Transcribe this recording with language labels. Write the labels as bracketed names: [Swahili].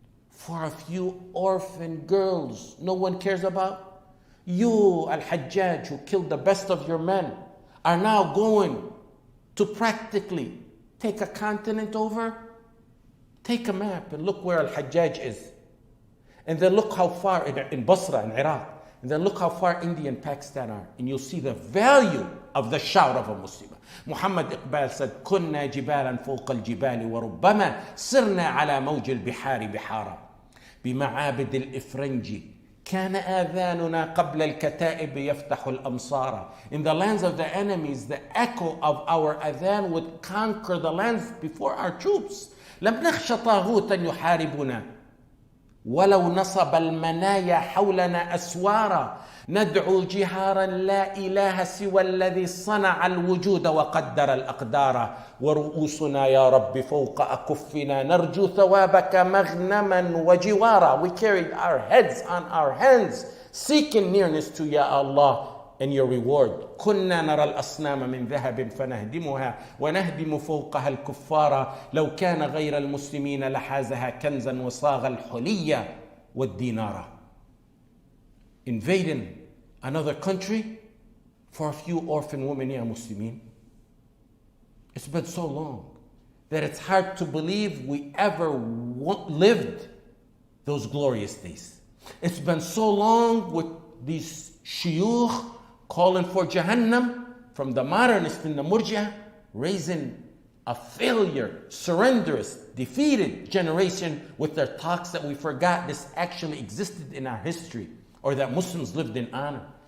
[English] For a few orphan girls no one cares about, you, Al-Hajjaj, who killed the best of your men, are now going to practically take a continent over. Take a map and look where Al-Hajjaj is. And then look how far in Basra, in Iraq. And then look how far India and Pakistan are. And you'll see the value of the shout of a Muslim. Muhammad Iqbal said, [Arabic] كنا جبالا فوق الجبال وربما سرنا على موج البحار بحارا بمعابد الإفرنج كان آذاننا قبل الكتائب يفتح الأمصار. [English] In the lands of the enemies, the echo of our adhan would conquer the lands before our troops. [Arabic] لم نخش طاغوتا يحاربنا ولو نصب المنايا حولنا أسوارا ندعو جهارا لا إله سوى الذي صنع الوجود وقدر الأقدار ورؤوسنا يا رب فوق أكفنا نرجو ثوابك مغنما وجوارا. [English] We carried our heads on our hands, seeking nearness to Ya Allah, and your reward. [Arabic] كنا نرى الأصنام من ذهب فنهدمها ونهدم فوقها الكفار لو كان غير المسلمين لحازها كنزا وصاغ الحلي والدينار. [English] Invading another country for a few orphan women, ya Muslimin. It's been so long that it's hard to believe we ever lived those glorious days. It's been so long with these shuyukh calling for Jahannam from the modernists and the murji'ah, raising a failure, surrenderous, defeated generation with their talks that we forgot this actually existed in our history, or that Muslims lived in honor.